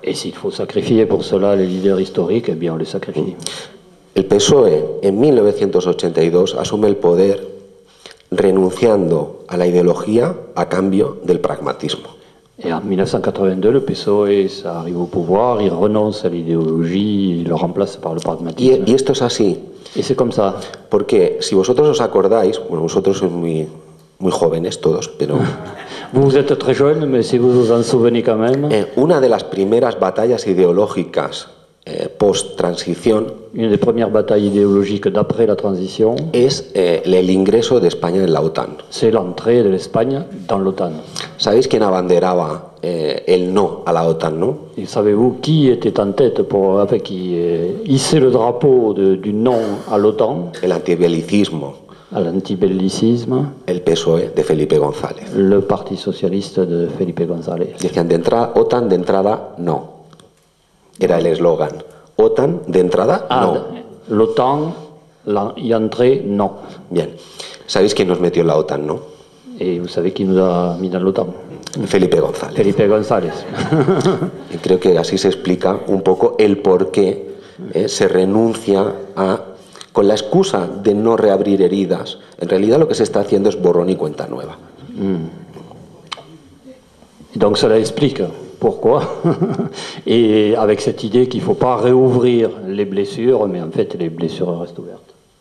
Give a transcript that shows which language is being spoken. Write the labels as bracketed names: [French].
[French] Et s'il faut sacrifier pour cela les leaders historiques, eh bien on les sacrifie. [Spanish] El PSOE en 1982 asume el poder renunciando a la ideología a cambio del pragmatismo. [French] Et en 1982, le PSOE arrive au pouvoir, il renonce à l'idéologie, il le remplace par le pragmatisme. [Spanish] Y esto es así. [French] Et c'est comme ça. [Spanish] Porque si vosotros os acordáis, bueno, vosotros sois muy jóvenes todos, pero... [French] Vous êtes très jeune, mais si vous vous en souvenez quand même... [Spanish] Una de las primeras batallas ideológicas post-transición... [French] Une des premières batailles idéologiques d'après la transition... [Spanish] Es el ingreso de España en la OTAN. [French] C'est l'entrée de l'Espagne dans l'OTAN. [Spanish] ¿Sabéis quién abanderaba el no a la OTAN, no? [French] Et savez-vous qui était en tête qui hissait le drapeau du non à l'OTAN? [Spanish] El antibelicismo. [French] À l'antibellicisme. [Spanish] El PSOE de Felipe González. [French] Le Parti socialiste de Felipe González. [Spanish] Decían OTAN de entrada, no. Era el eslogan. OTAN de entrada, no. [French] L'OTAN y entrée, no. [Spanish] Bien. ¿Sabéis quién nos metió en la OTAN, no? [French] Et vous savez qui nous a mis dans l'OTAN? [Spanish] Felipe González. [French] Felipe González. [Spanish] Y creo que así se explica un poco el por qué se renuncia a... Con la excusa de no reabrir heridas, en realidad lo que se está haciendo es borrón y cuenta nueva. [French] Donc cela explique pourquoi. Et avec cette idée qu'il ne faut pas réouvrir les blessures, mais en fait les blessures restent ouvertes.